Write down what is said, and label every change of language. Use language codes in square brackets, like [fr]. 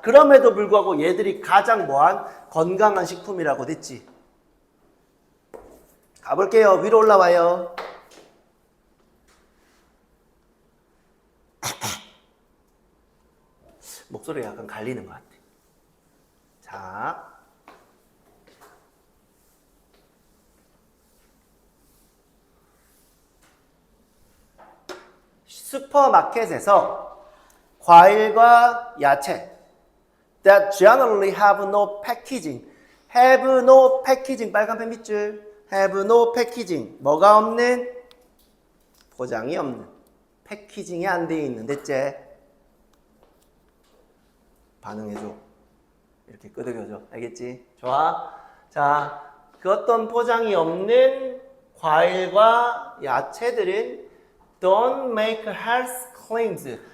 [ko] 그럼에도 불구하고 얘들이 가장 뭐한 건강한 식품이라고 됐지. 가볼게요. 위로 올라와요. 목소리가 약간 갈리는 것 같아. 자, 슈퍼마켓에서 과일과 야채 [en] that generally have no packaging, have no packaging, [ko] 빨간 펜 밑줄, [en] have no packaging, [ko] 뭐가 없는? 포장이 없는, 패키징이 안 돼 있는, 됐지? 반응해줘. 이렇게 끄덕여줘. 알겠지? 좋아. 자, 그 어떤 포장이 없는 과일과 야채들은 [en] don't make health claims.